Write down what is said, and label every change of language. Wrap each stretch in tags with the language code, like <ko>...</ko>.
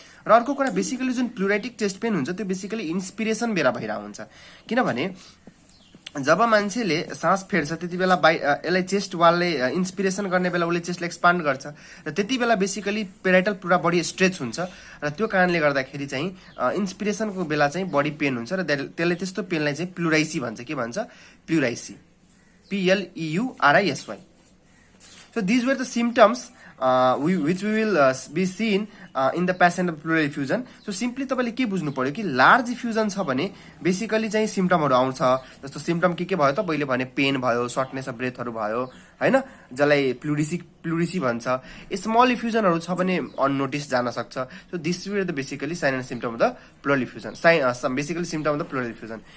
<ne>र अर्को कुरा बेसिकली जुन प्लुराइटिक चेस्ट पेन हुन्छ त्यो बेसिकली इन्सपिरेसन बेला भइरहेको हुन्छ, किनभने जब मान्छेले सास फेर्छ त्यति बेला यसलाई चेस्ट वालले इन्सपिरेसन गर्ने बेला उसले चेस्टलाई एक्सपान्ड गर्छ र त्यति बेला बेसिकली पेराइटल पुरा बडी स्ट्रेच हुन्छ र त्यो कारणले गर्दाखेरि चाहिँ इन्सपिरेसनको बेला चाहिँ बडी पेन हुन्छ र त्यसले त्यस्तो पेनलाई चाहिँ प्लुराइसी भन्छ। के भन्छ? प्लुराइसी, PLEURISY।</ne> <en>So these were the symptoms which we will be seen in the patient of pleural effusion।</en> <ne>So simply तपाईँले के बुझ्नु पर्यो कि लार्ज इफ्युजन छ भने बेसिकली चाहिँ सिम्पटमहरू आउँछ। जस्तो सिम्पटम के भयो त? मैले भने पेन भयो, सर्टनेस अफ ब्रेथहरू भयो हैन, जसलाई प्लुरिसी भन्छ। स्मल इफ्युजनहरू छ भने अननोटिस जान सक्छ।</ne> <en>So this were the basically sign and symptom of the pleural effusion, basically symptom of the pleural effusion.</en>